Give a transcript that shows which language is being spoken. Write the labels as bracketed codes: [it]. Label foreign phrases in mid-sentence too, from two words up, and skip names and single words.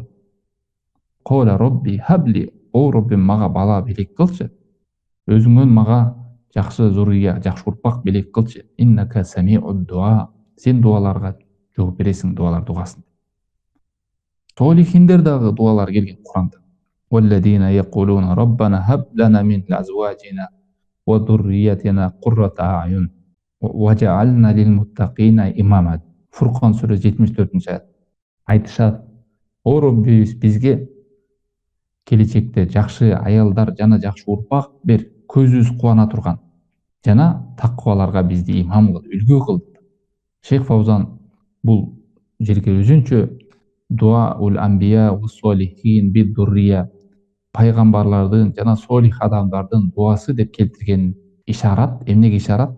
[ar] قال رب هب لي, [ky] о Роббим мага бала белек кылчы. Өзүңөн мага жакшы зурия, жакшы урпак белек кылчы. [ar] إنك سميع الدعاء. [ky] Сен дуаларга жооп бересиң, дуалар дугасын. Солихиндер дагы дуалар келген Куранда. [ar] والذين يقولون ربنا هب لنا من أزواجنا وذرياتنا قرة أعين واجعلنا للمتقين إماما. [ky] Фуркан сүрөсү 74-аят. Айтышат: о Роббибиз, бизге келечекте жакшы аялдар жана жакшы урпак бер, көзүбүз кубана турган жана такваларга бизди имам кыл, үлгү кыл. Шейх Фаузан бул жерге өзүнчө [ar] دعاء الأنبياء والصالحين بالذرية, [ky] пайгамбарлардын жана солих адамдардын дуасы деп келтирген ишарат, эмнеге ишарат?